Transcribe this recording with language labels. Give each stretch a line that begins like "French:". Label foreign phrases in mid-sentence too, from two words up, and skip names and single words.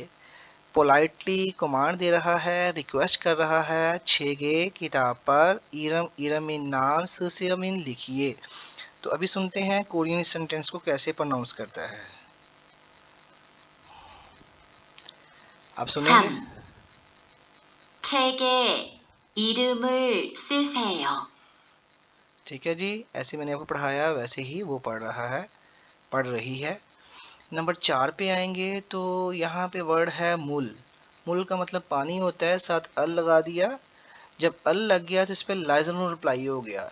Hindi: पोलाइटली कमांड दे रहा है, रिक्वेस्ट कर रहा है, छेगे किताब पर इरम इरमिन नाम सुसियमिन लिखिए। तो अभी सुनते हैं
English: Korean sentence
Hindi: को कैसे प्रोनाउंस करता है। आप सुनेंगे। 3.
Korean: 책에 이름을 쓰세요.
Hindi: ठीक है जी, ऐसे मैंने आपको पढ़ाया वैसे ही वो पढ़ रहा है, पढ़ रही है। नंबर 4 पे आएंगे तो यहाँ पे वर्ड है मूल। मूल का मतलब पानी होता है, साथ अल लगा दिया। जब अल लग गया तो इस पर लाइजर रिप्लाई हो गया।